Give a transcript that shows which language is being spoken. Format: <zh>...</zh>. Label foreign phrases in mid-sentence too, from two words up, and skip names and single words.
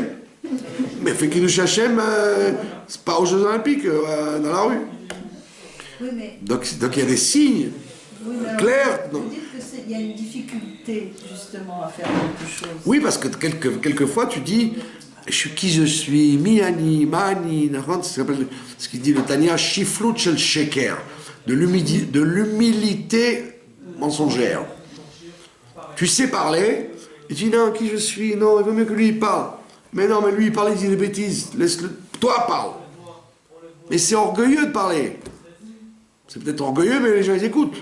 <fr>Mais fais</fr> <he>קידוש השם,</he> <fr>c'est pas aux Jeux Olympiques, dans la rue. Oui, mais... Donc il y a des signes clairs. Vous dites qu'il y a une difficulté, justement, à faire quelque chose. Oui, parce que quelquefois tu dis, qui je suis, miani, mani, ce qu'il dit le Tanya,</fr> <he>שפלות של שקר,</he> <fr>de l'humilité mensongère. Tu sais parler, et tu dis non, qui je suis, non, il vaut mieux que lui il parle. Mais non, mais lui il parle, il dit des bêtises, laisse-le, toi parle. Mais c'est orgueilleux de parler. C'est peut-être orgueilleux, mais les gens ils écoutent.</fr>